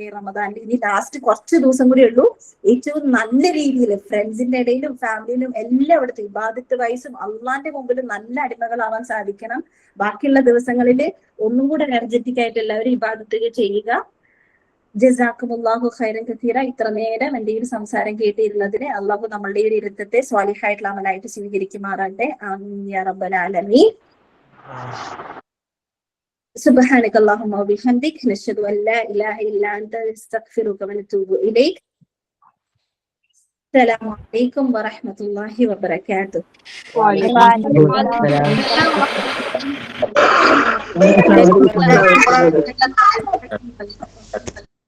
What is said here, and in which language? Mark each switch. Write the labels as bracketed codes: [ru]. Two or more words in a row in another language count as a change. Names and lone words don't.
[ml] റമദാനിൽ ഇനി ലാസ്റ്റ് കുറച്ച് ദിവസം കൂടി ഉള്ളൂ. ഏറ്റവും നല്ല രീതിയിൽ ഫ്രണ്ട്സിന്റെ ഇടയിലും ഫാമിലിയിലും എല്ലായിടത്തും ഇബാദത്ത് വൈസും അള്ളാന്റെ മുമ്പിൽ നല്ല അടിമകളാവാൻ സാധിക്കണം. ബാക്കിയുള്ള ദിവസങ്ങളിൽ ഒന്നും കൂടെ എനർജറ്റിക് ആയിട്ട് എല്ലാവരും ഇബാദത്ത് ചെയ്യുക. [ar] جزاكم الله خيرا كثيرا. [ml] ഇത്ര നേരം എന്റെ ഈ സംസാരം കേട്ടിരുന്നതിന് അള്ളാഹു നമ്മളുടെ ഒരു ഇരുത്തത്തെ സ്വാലിഹായിട്ടുള്ള അമലായിട്ട് സ്വീകരിക്കുമാറാകട്ടെ. [ar] آمين يا رب العالمين. سبحانك اللهم وبحمدك نشهد أن لا إله إلا أنت نستغفرك ونتوب إليك. السلام عليكم ورحمة الله وبركاته. وعليكم السلام.